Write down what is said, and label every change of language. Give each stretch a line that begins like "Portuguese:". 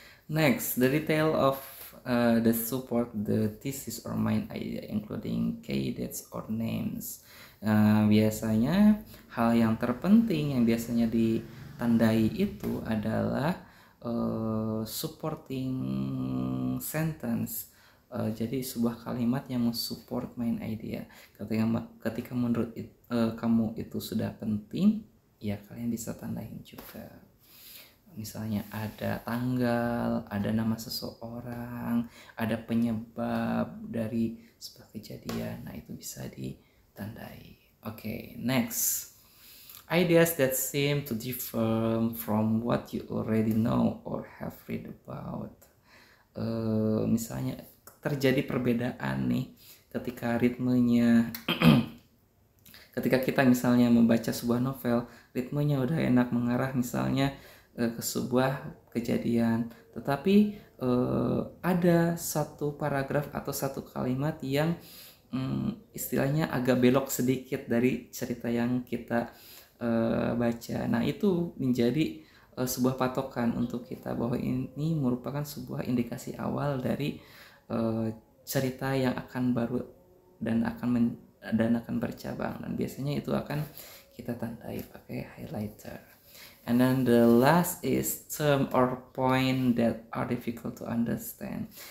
English: Next, the detail of the support the thesis or main idea, including key dates or names.
Indonesian: Biasanya hal yang terpenting yang biasanya ditandai itu adalah supporting sentence. Jadi sebuah kalimat yang mensupport main idea. Ketika menurut kamu itu sudah penting, ya kalian bisa tandain juga. Misalnya ada tanggal, ada nama seseorang, ada penyebab dari sebuah kejadian. Nah, itu bisa ditandai. Oke, next.
English: Ideas that seem to differ from what you already know or have read about.
Indonesian: Misalnya terjadi perbedaan nih ketika ritmenya ketika kita misalnya membaca sebuah novel, ritmenya udah enak mengarah misalnya ke sebuah kejadian, tetapi ada satu paragraf atau satu kalimat yang istilahnya agak belok sedikit dari cerita yang kita baca. Nah, itu menjadi sebuah patokan untuk kita bahwa ini merupakan sebuah indikasi awal dari cerita yang akan baru dan akan bercabang, dan biasanya itu akan kita tandai pakai highlighter.
English: And then the last is term or point that are difficult to understand.